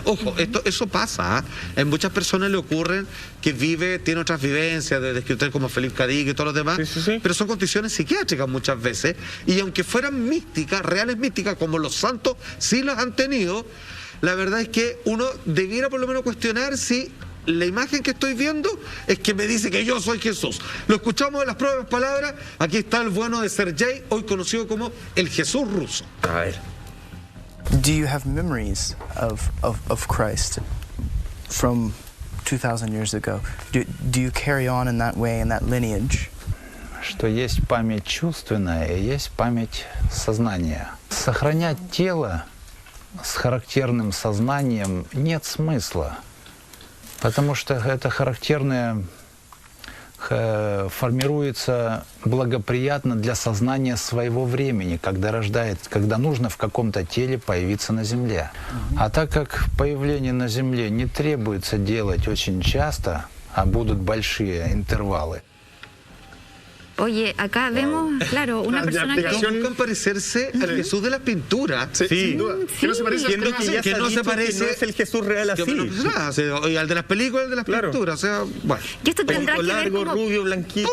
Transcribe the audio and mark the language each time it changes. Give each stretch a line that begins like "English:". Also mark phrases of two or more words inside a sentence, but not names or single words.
Spanish: Ojo, eso pasa, en muchas personas le ocurren que tiene otras vivencias de escritores como Felipe Cadiz y todos los demás, pero son condiciones psiquiátricas muchas veces, y aunque fueran místicas, reales místicas, como los santos sí las han tenido, la verdad es que uno debiera por lo menos cuestionar si la imagen que estoy viendo es que me dice que yo soy Jesús. Lo escuchamos en las propias palabras. Aquí está el bueno de Sergei, hoy conocido como el Jesús ruso. A ver.
English: Do you have memories of Christ from 2,000 years ago? Do you carry on in that way, in that lineage?
Russian: Что есть память чувственная и есть память сознания. Сохранять тело с характерным сознанием нет смысла, потому что это характерное формируется благоприятно для сознания своего времени, когда нужно в каком-то теле появиться на Земле. А так как появление на Земле не требуется делать очень часто, а будут большие интервалы.
Spanish: Oye, acá vemos, claro, una persona que... Buscan parecerse al Jesús de las pinturas. Sí, sin duda. Que no se parece Siendo que ya que no se parece, que no es el Jesús real así. Y al de las películas, al de las pinturas. O sea, bueno. Y esto tendrá que ver largo, como, rubio, blanquito.